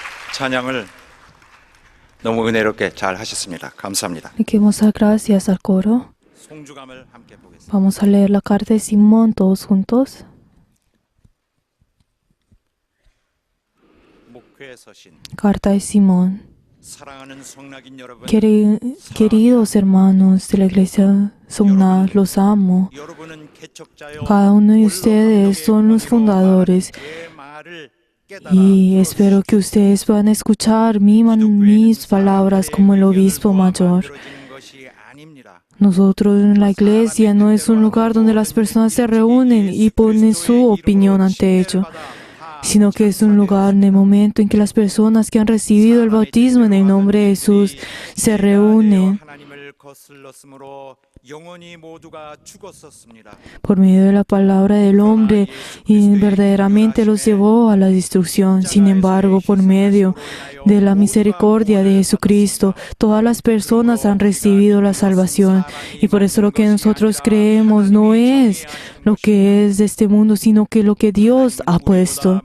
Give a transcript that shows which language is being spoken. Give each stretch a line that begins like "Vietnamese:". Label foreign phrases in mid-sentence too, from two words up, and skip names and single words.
Korean: 찬양을 너무 은혜롭게 잘 하셨습니다. 감사합니다.
Spanish: Le queremos dar gracias al coro.
Korean: 송주감을 함께 보겠습니다.
Spanish: Vamos a leer la carta de Simón todos juntos.
Korean: 목회에 서신
Spanish: Carta de Simón.
Korean: 사랑하는 성낙인 여러분,
Spanish: Queridos hermanos de la iglesia Songna, los amo.
Korean: 여러분은 개척자요
Spanish: Cada uno de ustedes son los fundadores
Korean: 제 말을 깨달아
Spanish: y espero que ustedes puedan escuchar mis palabras como el obispo mayor.
Korean: 만들어지는 것이 아닙니다.
Spanish: Nosotros en la iglesia no es un lugar donde las personas se reúnen y ponen su opinión ante ello, sino que es un lugar en el momento en que las personas que han recibido el bautismo en el nombre de Jesús se reúnen
Korean: 하나님을 거슬렀으므로 영원히 모두가 죽었었습니다.
Spanish: por medio de la palabra del hombre y verdaderamente los llevó a la destrucción. Sin embargo, por medio de la misericordia de Jesucristo, todas las personas han recibido la salvación. Y por eso lo que nosotros creemos no es lo que es de este mundo, sino que lo que Dios ha puesto.